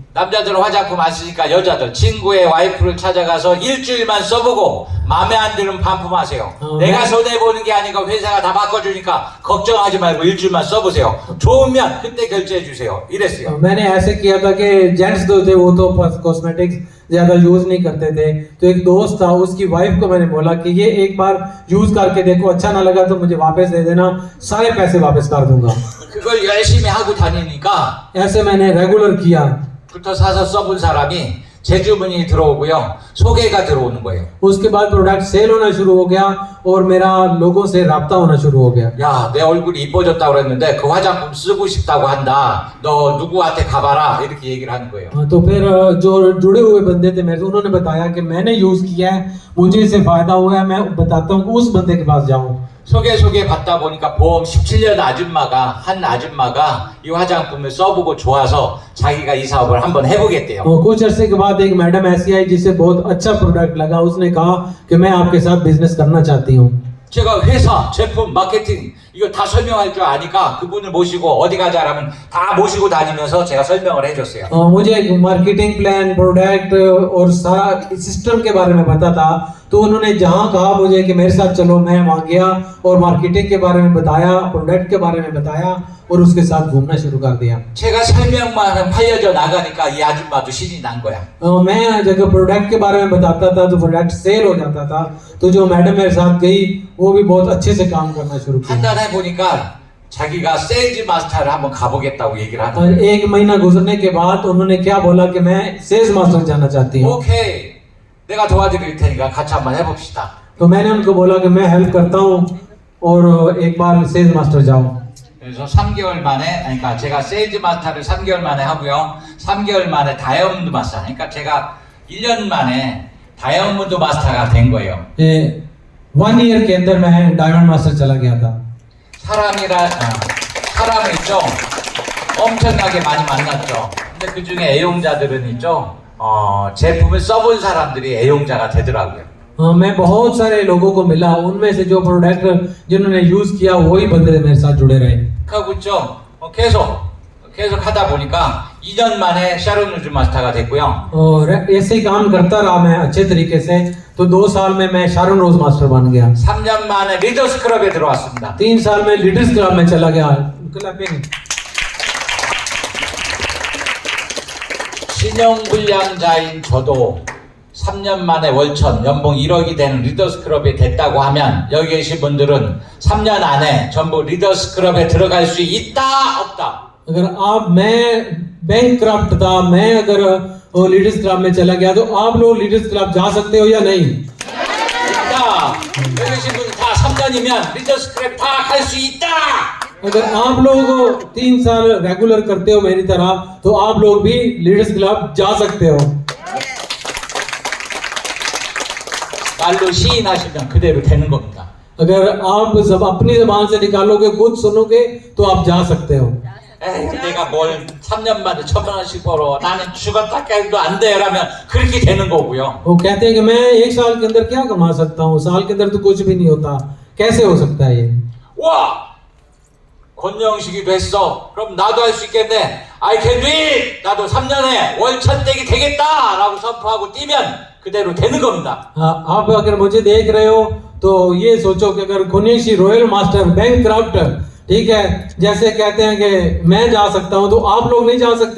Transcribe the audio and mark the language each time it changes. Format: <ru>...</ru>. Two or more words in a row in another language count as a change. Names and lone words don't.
<ko>남자들은 화장품 안 쓰니까 여자들 친구의 와이프를 찾아가서 일주일만 써보고 마음에 안 들면 반품하세요. 내가 손해보는 게 아니고 회사가 다 바꿔주니까 걱정하지 말고 일주일만 써보세요. 좋으면 그때 결제해 주세요. 이랬어요.</ko> <hi>मैंने ऐसे किया था कि जेंट्स जो थे वो तो कॉस्मेटिक्स ज्यादा यूज नहीं करते थे, तो एक दोस्त था, उसकी वाइफ को मैंने बोला कि ये एक बार यूज करके देखो, अच्छा ना लगा तो मुझे वापस दे देना, सारे पैसे वापस कर दूंगा।</hi> <ko>그걸 열심히 하고 다니니까</ko> <hi>ऐसे मैंने रेगुलर किया।</hi> <ko>부터 사서 써본 사람이 재주문이 들어오고요. 소개가 들어오는 거예요.</ko> <hi>उसके बाद</hi> <en>product sell</en> <hi>होना शुरू हो गया और मेरा लोगों से राब्ता होना शुरू हो गया।</hi> <ko>야, 내 얼굴이 이뻐졌다고 그랬는데 그 화장품 쓰고 싶다고 한다. 너 누구한테 가봐라. 이렇게 얘기를 하는 거예요.</ko> <hi>तो फिर जो जुड़े हुए बंदे थे मेरे से, उन्होंने बताया कि मैंने यूज किया है, मुझे इससे फायदा हुआ है, मैं बताता हूँ उस बंदे के पास जाऊँ।</hi> <ko>소개 받다 보니까 보험 17년 한 아줌마가 이 화장품을 써보고 좋아서 자기가 이 사업을 한번 해보겠대요.</ko> <hi>कुछ अरसे के बाद एक मैडम ऐसी आई जिसे बहुत अच्छा प्रोडक्ट लगा, उसने कहा कि मैं आपके साथ बिजनेस करना चाहती हूँ।</hi> <ko>제가 회사, 제품, 마케팅 이거 다 설명할 줄 아니까 그분을 모시고 어디 가자라면 다 모시고 다니면서 제가 설명을 해줬어요.</ko> <hi>मुझे एक</hi> <en>marketing plan,</en> <hi>प्रोडक्ट और सारा सिस्टम के बारे में पता था, तो उन्होंने जहाँ कहा मुझे कि मेरे साथ चलो, मैं वहाँ गया और मार्केटिंग के बारे में बताया, प्रोडक्ट के बारे में बताया और उसके साथ घूमना शुरू कर दिया।</hi> <ko>제가 설명만 팔려져 나가니까 이 아줌마도 신이 난 거야.</ko> <hi>मैं जब प्रोडक्ट के बारे में बताता था तो</hi> <en>product sell</en> <hi>हो जाता था, तो जो मैडम मेरे साथ गई वो भी बहुत अच्छे से काम करना शुरू किया।</hi> <ko>한 달 해보니까 자기가 세일즈 마스터를 한번 가보겠다고 얘기를 하는</ko> <hi>और एक महीना गुजरने के बाद उन्होंने क्या बोला कि मैं सेल्स मास्टर जाना चाहती हूँ।</hi> <ko>오케이, 내가 도와드릴 테니까 같이 한번 해봅시다.</ko> <hi>तो मैंने उनको बोला कि मैं हेल्प करता हूँ और एक बार सेल्स मास्टर जाओ।</hi> <ko>그래서 3개월 만에, 그러니까 제가 세일즈 마스터를 3개월 만에 하고요. 3개월 만에 다이아몬드 마스터, 그러니까 제가 1년 만에 다이아몬드 마스터가 된 거예요.</ko> <hi>1 ईयर के अंदर मैं डायमंड मास्टर चला गया था।</hi> <ko>사람을 있죠. 엄청나게 많이 만났죠. 근데 그 중에 애용자들은 있죠. 제품을 써본 사람들이 애용자가 되더라고요.</ko> <hi>मैं बहुत सारे लोगों को मिला, उनमें से जो प्रोडक्ट जिन्होंने यूज किया वही बंदे मेरे साथ जुड़े रहे।</hi> <ko>하고 있죠. 계속 하다 보니까 2년 만에 샤론 루즈 마스터가 됐고요.</ko> <hi>और ऐसे ही काम करता रहा मैं अच्छे तरीके से, तो 2 साल में मैं शारन रोज मास्टर बन गया।</hi> <ko>3년 만에 리더스 클럽에 들어왔습니다.</ko> <hi>3 साल में लीडर्स क्लब में चला गया। क्लबिंग</hi> <ko>신용불량자인 저도 3년 만에 월천 연봉 1억이 되는 리더스 클럽에 됐다고 하면 여기 계신 분들은 3년 안에 전부 리더스 클럽에 들어갈 수 있다 없다?</ko> <hi>अगर आप मैं</hi> <en>bankrupt</en> <hi>था, मैं अगर लीडर्स क्लब में चला गया, तो आप लोग लीडर्स क्लब जा सकते हो या नहीं?</hi> <ko>있다. 여기 계신 분들 다 3년이면 리더스 클럽 다 갈 수 있다.</ko> <hi>अगर आप लोग 3 साल रेगुलर करते हो मेरी तरह, तो आप लोग भी लीडर्स क्लब जा सकते हो।</hi> <ko>말로 시인하시면 그대로 되는 겁니다.</ko> <hi>अगर आप जब अपनी जबान से निकालोगे, खुद सुनोगे, तो आप जा सकते हो।</hi> <ko>에이, 내가 뭘 3년 만에 1,000만 원씩 벌어. 나는 죽었다 깨도 안 돼. 라면 그렇게 되는 거고요.</ko> <hi>वो कहते हैं कि मैं 1 साल के अंदर क्या कमा सकता हूँ, साल के अंदर तो कुछ भी नहीं होता। कैसे हो सकता है ये?</hi> <ko>와! 권영식이도 했어. 그럼 나도 할 수 있겠네.</ko> <en>I can do it!</en> <ko>나도 3년에 월천댁이 되겠다! 라고 선포하고 뛰면 그대로 되는 겁니다.</ko> <hi>आप अगर मुझे देख रहे हो, तो ये सोचो कि अगर खुनेशी रॉयल मास्टर</hi> <en>bankrupt,</en> <hi>ठीक है, जैसे कहते हैं कि मैं जा सकता हूं, तो आप लोग नहीं जा सकते?</hi>